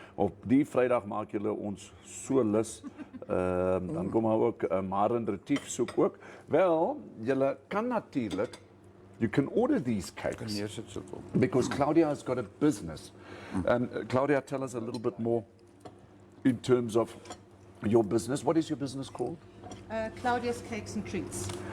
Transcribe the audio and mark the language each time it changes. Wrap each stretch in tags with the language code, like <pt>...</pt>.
<af>Op die Vrydag maak julle ons so lus. Dan kom maar ook Maren Retief soek ook. Wel, julle kan natuurlik,</af> <en>you can order these cakes because Claudia has got a business. And Claudia, tell us a little bit more in terms of your business. What is your business called? Claudia's Cakes and Treats.</en>